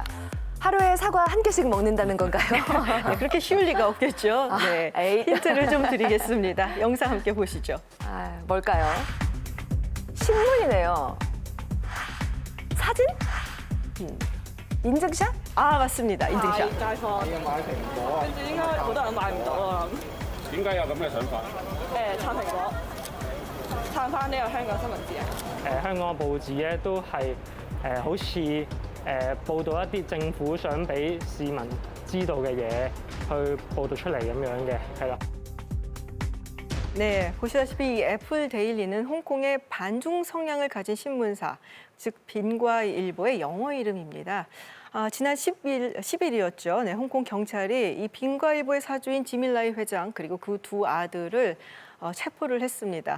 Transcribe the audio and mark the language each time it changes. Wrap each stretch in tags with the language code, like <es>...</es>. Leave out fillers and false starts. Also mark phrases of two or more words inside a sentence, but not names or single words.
<ko>하루에 사과 한 개씩 먹는다는 건가요? 네, 그렇게 쉬울 리가 없겠죠. 네, 에이. 힌트를 좀 드리겠습니다. 영상 함께 보시죠. 뭘까요? 신문이네요. 사진? 인증샷? 맞습니다. 인증샷.</ko> <yue>街坊跟住應該好多人買唔到啊！點解有咁嘅想法？撐蘋果，撐翻呢個香港新聞自由。香港報紙咧都係好似報導一啲政府想俾市民知道嘅嘢，去報導出嚟咁樣嘅，係啦。</yue> <ko>네, 보시다시피 이 애플 데일리는 홍콩의 반중 성향을 가진 신문사, 즉 빈과일보의 영어 이름입니다. 지난 10일이었죠. 네, 홍콩 경찰이 이 빈과일보의 사주인 지밀라이 회장 그리고 그 두 아들을 체포를 했습니다.</ko>